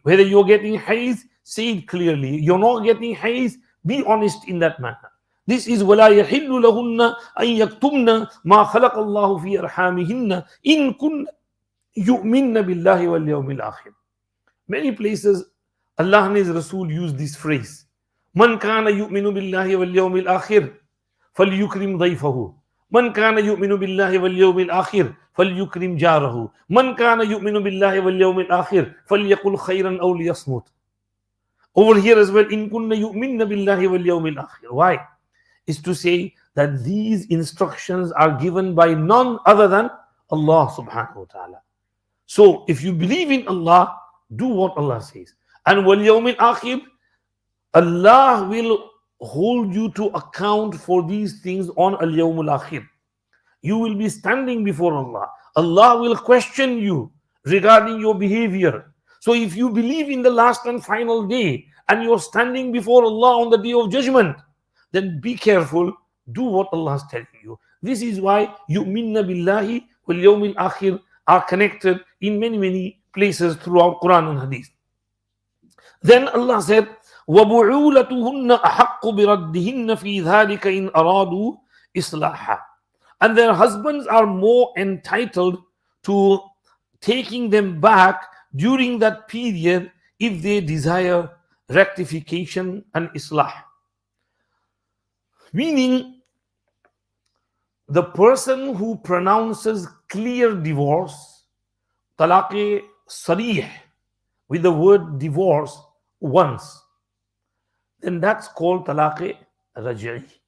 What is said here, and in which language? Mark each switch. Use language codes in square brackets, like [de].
[en] Whether you're getting haze, say it clearly. You're not getting haze, be honest in that manner. This is [ar] وَلَا يَحِلُّ لَهُنَّ أَن يَكْتُمْنَ مَا خَلَقَ اللَّهُ فِي أَرْحَامِهِنَّ إِن كُنَّ يُؤْمِنَّ بِاللَّهِ وَالْيَوْمِ الْآخِرِ. [en] Many places Allah and His Rasul use this phrase. [ar] مَنْ كَانَ يُؤْمِنُ بِاللَّهِ وَالْيَوْمِ الْآخِرِ فَلْيُكْرِمْ ضَيْفَهُ من كان يؤمن بالله واليوم الآخر فليكرم جاره من كان يؤمن بالله واليوم الآخر فليقل خيرا أو ليصمت. [en] Over here as well, [ar] إن كن يؤمن بالله واليوم الآخر. [en] Why? Is to say that these instructions are given by none other than Allah subhanahu wa ta'ala. So if you believe in Allah, do what Allah says. And [ar] وَالْيَوْمِ الْآخِرِ, [en] Allah will hold you to account for these things on al-yawm al-akhir. You will be standing before Allah. Allah will question you regarding your behavior. So if you believe in the last and final day and you're standing before Allah on the day of judgment, then be careful, do what Allah is telling you. This is why yu'minna billahi wal yawmil akhir are connected in many places throughout Quran and Hadith. Then Allah said, [ar] وَبُعُولَتُهُنَّ أَحَقُّ بِرَدِّهِنَّ فِي ذَلِكَ إِنْ أَرَادُوا إِصْلَاحًا. [en] And their husbands are more entitled to taking them back during that period if they desire rectification and islah. Meaning, the person who pronounces clear divorce, talaq sarih, with the word divorce once, then that's called talaq raj'i.